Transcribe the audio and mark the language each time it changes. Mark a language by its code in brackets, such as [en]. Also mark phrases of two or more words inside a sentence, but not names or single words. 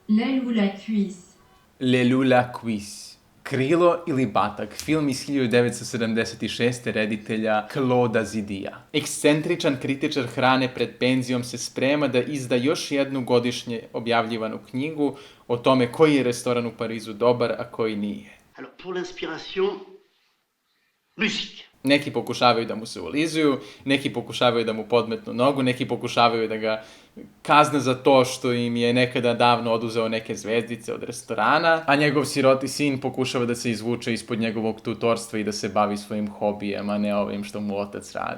[fr] L'aile ou la cuisse. Le Lula Quiz. [sr] Krilo ili batak, film iz 1976. reditelja Claude'a Zidija. Ekscentričan kritičar hrane pred penzijom se sprema da izda još jednu godišnje objavljivanu knjigu o tome koji je restoran u Parizu dobar, a koji nije. [fr] Alors, pour l'inspiration, musique. [sr] Neki pokušavaju da mu se ulizuju, neki pokušavaju da mu podmetnu nogu, neki pokušavaju da ga kazne za to što im je nekada davno oduzeo neke zvezdice od restorana, a njegov siroti sin pokušava da se izvuče ispod njegovog tutorstva i da se bavi svojim hobijem, a ne ovim što mu otac radi.